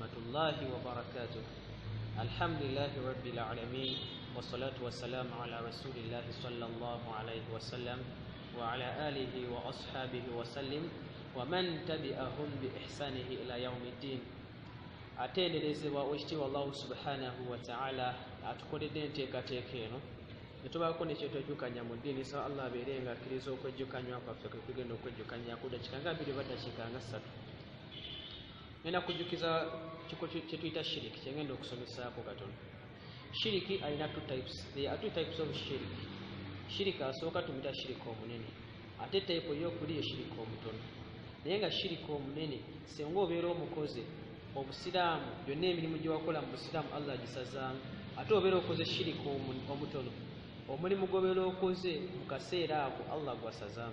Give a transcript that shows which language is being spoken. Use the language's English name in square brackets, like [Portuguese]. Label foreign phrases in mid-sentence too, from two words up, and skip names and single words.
[Arabic] الله وبركاته. الحمد لله رب العالمين والصلاة والسلام على رسول الله صلى الله عليه وسلم وعلى آله وأصحابه وسلم ومن تبعهم بإحسانه إلى يوم الدين. [Ganda] atenderezebwa ekitiibwa Allah [Arabic] سبحانه وتعالى [Ganda] atukoledde enteekateeka eno netubaako nekyetwejjukanya mu ddiini sa Allah abeerenga akkiriza okwejjukanywa kwaffe kwe kugenda okwejjukanya ku dakiika nga 2 oba dakiika nga 3. Ngenda kujjukiza kye tuyita shiriki kyengenda okusomesaako katono. Shiriki alina 2 types. [English] There are 2 types of shiriki. [Ganda] Shiriki asooka tumuyita shiriki omunene, ate type ey'okuli ye shiriki omutono. Naye nga shiriki omunene singa obeera omukozi obusiraamu byonna emirimu gye wakola mu busiraamu Allah agisazaamu, ate obeera okoze shiriki omutono omulimu gw'obeera okoze mu kaseera ako Allah gwasazaamu.